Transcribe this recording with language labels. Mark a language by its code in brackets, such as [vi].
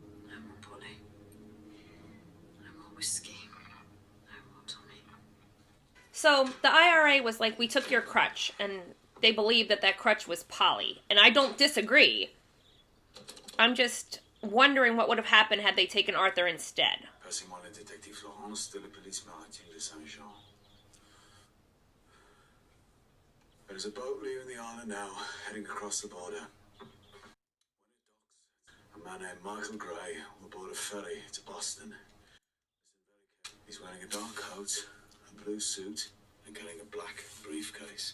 [en] No more Polly. No more whiskey. No more Tommy. So the IRA was like, we took your crutch, and they believed that that crutch was Polly. And I don't disagree. I'm just wondering what would have happened had they taken Arthur instead. [fr] Passez-moi le détective Florence de la police maritime de Saint-Jean. [en] There's a boat leaving the island now, heading across the border. When it docks, a man named Michael Gray will board a ferry to Boston. He's wearing a dark coat, a blue suit, and carrying a black briefcase.